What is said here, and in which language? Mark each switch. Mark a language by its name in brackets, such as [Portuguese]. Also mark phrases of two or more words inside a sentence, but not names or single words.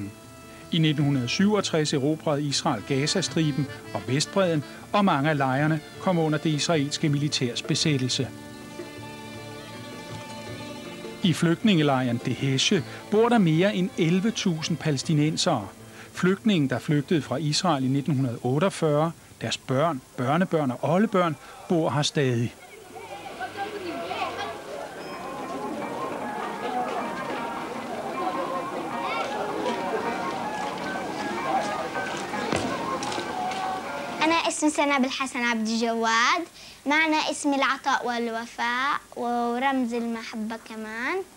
[Danish] I 1967 erobrede Israel Gazastriben og Vestbredden, og mange af lejrene kom under det israelske militærs besættelse. I flygtningelejren Danish bor der mere end 11.000 palæstinensere. Flygtninge, der flygtede fra Israel i 1948, deres børn, børnebørn og oldebørn bor her stadig. [Arabic] اسمي سناب الحسن عبد الجواد. معنى اسم العطاء والوفاء ورمز المحبة كمان.